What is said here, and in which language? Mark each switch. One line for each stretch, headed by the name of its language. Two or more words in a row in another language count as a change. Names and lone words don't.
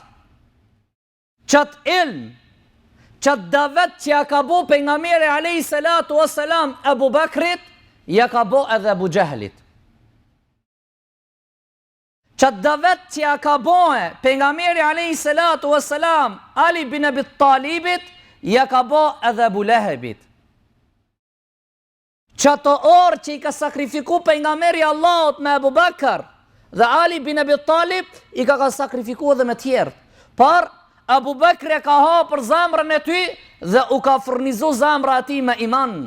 Albanian: Qatë ilm, qatë davet që ja ka bo pejgamberi
Arabic: عليه الصلاة والسلام
Albanian: Abu Bakrit, ja ka bo edhe Abu Jahlit. Qatë davet që ja ka bo pejgamberi
Arabic: عليه الصلاة والسلام
Albanian: Ali bin Abi Talibit, ja ka bo edhe Abu Lahebit. Qato orë që i ka sakrifiku pejgamberi Allahut me Abu Bakr dhe Ali bin Abi Talib, i ka sakrifiku edhe me tjerë. Por Abu Bakr e ka hapur zemrën e ty dhe u ka furnizu zemra ati me iman.